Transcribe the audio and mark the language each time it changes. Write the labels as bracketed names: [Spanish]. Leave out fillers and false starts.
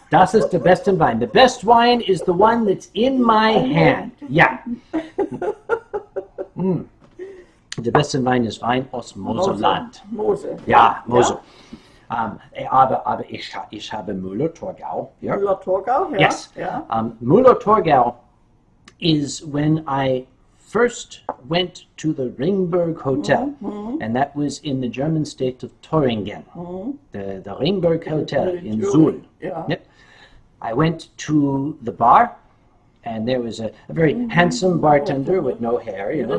[German] Das ist [English] the best of wine. The best wine is the one that's in my hand. Yeah. The best of wine is [German] Wein aus Moselland. Mosel. Ja, Mosel. Aber ich habe Müller-Thurgau. Ja. Müller-Thurgau, ja. [English] Yes. [German] Ja. [English] Müller-Thurgau is when I first went to the Ringberg Hotel, and that was in the German state of Thüringen, the Ringberg Hotel in Suhl. Yeah. Yep. I went to the bar, and there was a very handsome bartender with no hair, you know.